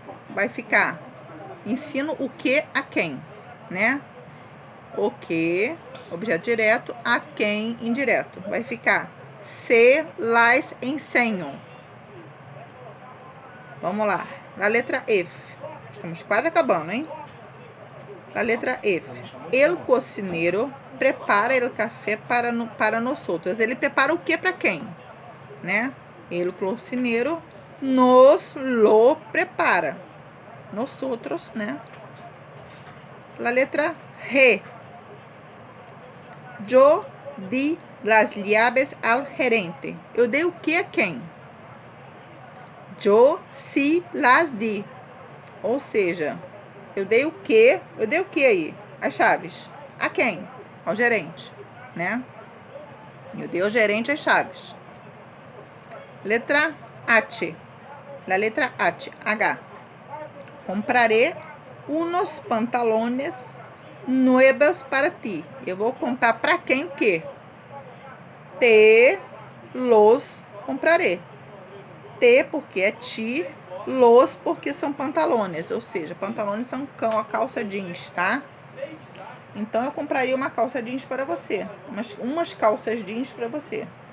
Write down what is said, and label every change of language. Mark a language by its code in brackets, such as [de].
[pt] Vai ficar ensino o que a quem, né? O que, objeto direto, a quem indireto. Vai ficar se las ensenho. Vamos lá. Na letra F. Estamos quase acabando, hein? Na letra F. [es] El cocinero prepara el café para nosotros. [pt] Ele prepara o que para quem? Né? [es] El cocinero nos lo prepara. Nosotros, né? La letra G. Yo di las llaves al gerente. [pt] Eu dei o que a quem? [es] Yo sí las di. [pt] Ou seja, eu dei o que? Eu dei o que aí? As chaves. A quem? Ao gerente, né? Eu dei ao gerente as chaves. Letra H. [es] La letra H. Compraré unos pantalones nuevos para ti. [pt] Eu vou comprar para quem o quê? [es] Te los compraré. [pt] Te porque é ti, los porque são pantalones, ou seja, pantalones são a calça jeans, tá? Então, eu compraria uma calça jeans para você, umas calças jeans para você.